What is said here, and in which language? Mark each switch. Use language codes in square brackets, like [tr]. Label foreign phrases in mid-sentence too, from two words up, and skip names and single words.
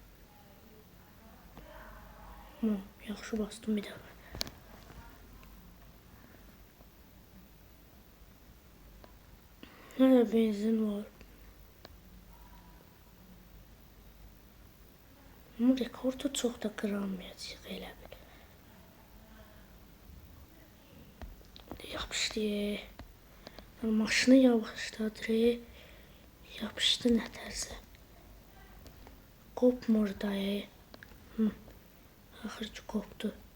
[az] Ama yaxşı bastım bir dəfə. [tr] Nerede benzin var? Ama rekordu çok da kıramayacaq elə bil. [az] Yapışdı. Maşını yavaşladı. Yapışdı nə tərsə. Kopmur dayı. Axır ki kopdu.